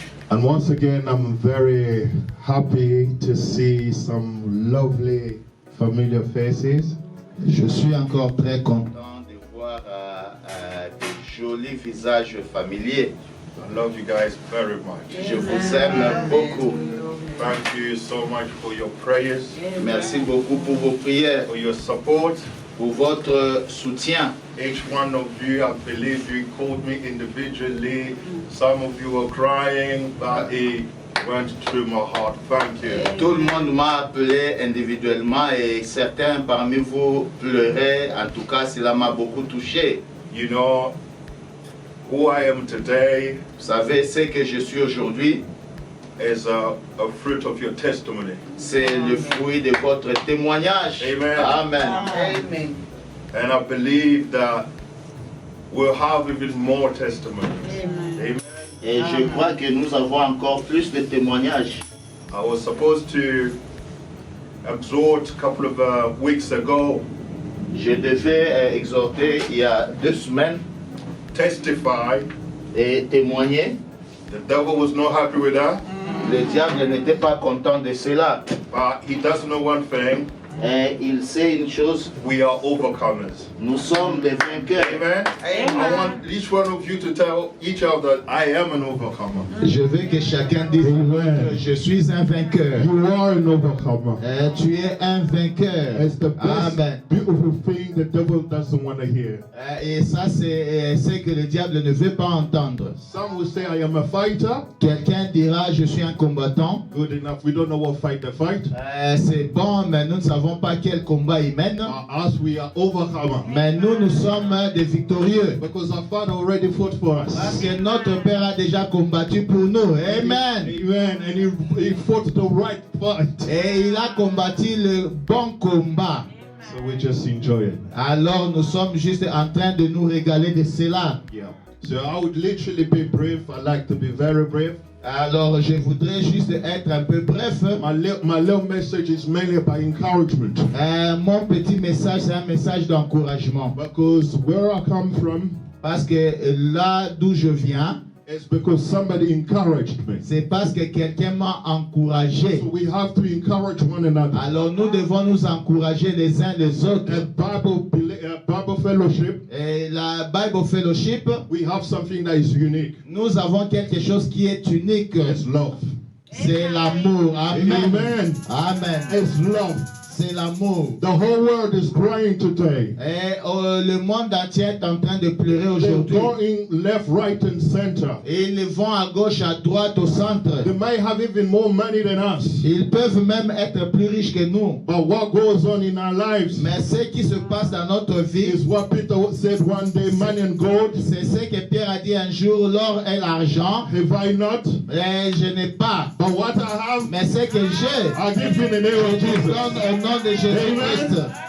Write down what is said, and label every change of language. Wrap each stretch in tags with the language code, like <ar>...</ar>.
<en>And once again, I'm very happy to see some lovely familiar faces.</en> <fr>Je suis encore très content de voir des jolis visages familiers.</fr> <en>I love you guys very much.</en> <fr>Je vous aime beaucoup.</fr> <en>Thank you so much for your prayers,</en> <fr>Merci beaucoup pour vos prières,</fr> <en>for your support.</en> <fr>pour votre soutien.</fr> <en>Each one of you, I believe you called me individually. Some of you were crying, but it went through my heart. Thank you.</en> <fr>Tout le monde m'a appelé individuellement et certains parmi vous pleuraient. En tout cas, cela m'a beaucoup touché.</fr> <en>You know who I am today</en> <fr>Vous savez, ce que je suis aujourd'hui,</fr> <en>is a fruit of your testimony.</en> <fr>c'est le fruit de votre témoignage.</fr> <en>Amen. Amen. Amen. And I believe that we'll have even more testimonies. Amen. Amen.</en> <fr>Et je crois que nous avons encore plus de témoignages.</fr> <en>I was supposed to exhort a couple of weeks ago,</en> <fr>Je devais exhorter il y a 2 semaines</fr> <en>testify.</en> <fr>et témoigner.</fr> <en>The devil was not happy with that,</en> <fr>Le diable n'était pas content de cela.</fr> <en>but he does know one thing:</en> <fr>Et il sait une chose,</fr> <en>we are overcomers.</en> <fr>nous sommes des vainqueurs.</fr> <en>Amen. I want each one of you to tell each other, I am an overcomer.</en> <fr>Je veux que chacun dise Amen. je suis un vainqueur.</fr> <en>You are an overcomer.</en> <fr>Tu es un vainqueur.</fr> <en>It's the best, Amen. beautiful thing the devil doesn't want to hear.</en> <fr>Et ça, c'est ce que le diable ne veut pas entendre.</fr> <en>Some will say, I am a fighter.</en> <fr>Quelqu'un dira, je suis un combattant.</fr> <en>Good enough. We don't know what fight they fight.</en> <fr>C'est bon, mais nous ne savons pas quel combat il mène.</fr> <en>Us, we are overcomer.</en> <fr>Mais nous sommes des victorieux.</fr> <en>Because our Father already fought for us.</en> <fr>Parce que notre Père a déjà combattu pour nous.</fr> <en>Amen. Amen. And he fought the right fight.</en> <fr>Et il a combattu le bon combat.</fr> <en>So we just enjoy it.</en> <fr>Alors nous sommes juste en train de nous régaler de cela.</fr> <en>Yeah. So I would literally be brief. I like to be very brief.</en> <fr>Alors je voudrais juste être un peu bref.</fr> <en>My little message is mainly about encouragement.</en> <fr>Mon petit message, c'est un message d'encouragement.</fr> <en>Because where I come from,</en> <fr>Parce que là d'où je viens,</fr> <en>it's because somebody encouraged me.</en> <fr>c'est parce que quelqu'un m'a encouragé.</fr> <en>So we have to encourage one another.</en> <fr>Alors nous devons nous encourager les uns les autres.</fr> <en>At Bible Fellowship,</en> <fr>Et la Bible Fellowship,</fr> <en>we have something that is unique.</en> <fr>nous avons quelque chose qui est unique.</fr> <en>It's love.</en> <fr>C'est l'amour. Amen.</fr> <en>Amen. Amen. It's love.</en> <fr>C'est l'amour.</fr> <en>The whole world is crying today.</en> <fr>Et le monde entier est en train de pleurer</fr> <en>They're</en> <fr>aujourd'hui.</fr> <en>going left, right, and center.</en> <fr>Et ils vont à gauche, à droite, au centre.</fr> <en>They may have even more money than us.</en> <fr>Ils peuvent même être plus riches que nous.</fr> <en>But what goes on in our lives</en> <fr>Mais ce qui se passe dans notre vie,</fr> <en>is what Peter said one day, money and gold</en> <fr>c'est ce que Pierre a dit un jour, l'or et l'argent.</fr> <en>have I not.</en> <fr>Et je n'ai pas.</fr> <en>But what I have,</en> <fr>Mais ce que j'ai,</fr> <en>I give you in the name of</en> <fr>je</fr> <en>Jesus.</en> <fr>donne au nom de Jésus-Christ.</fr>